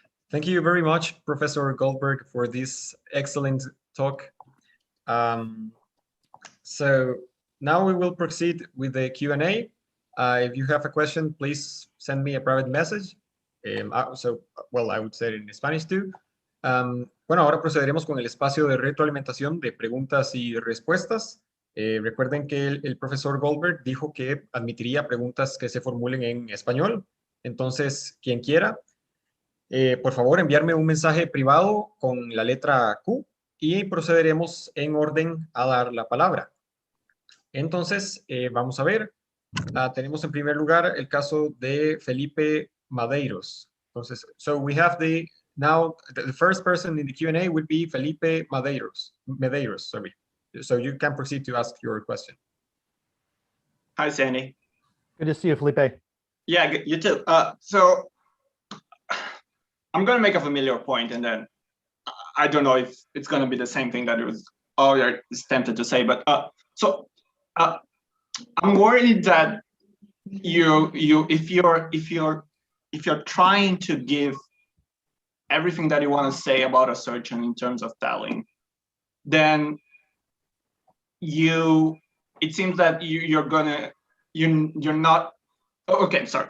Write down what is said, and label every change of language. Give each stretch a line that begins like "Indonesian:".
English: Thank you very much, Professor Goldberg, for this excellent talk. So now we will proceed with the Q&A. If you have a question, please send me a private message. Well, I would say it in Spanish too.
Spanish: Bueno, ahora procederemos con el espacio de retroalimentación de preguntas y respuestas. Recuerden que el profesor Goldberg dijo que admitiría preguntas que se formulen en español. Entonces, quien quiera, por favor, enviarme un mensaje privado con la letra Q y procederemos en orden a dar la palabra. Entonces, vamos a ver. Tenemos en primer lugar el caso de Felipe Madeiros.
English: Entonces, so we have the first person in the Q&A would be Felipe Madeiros, sorry. So you can proceed to ask your question. Hi, Sandy. Good to see you, Felipe. Yeah, you too. So I'm going to make a familiar point, and then I don't know if it's going to be the same thing that it was earlier tempted to say, but I'm worried that if you're trying to give everything that you want to say about assertion in terms of telling, then it seems that you're not. Okay, sorry.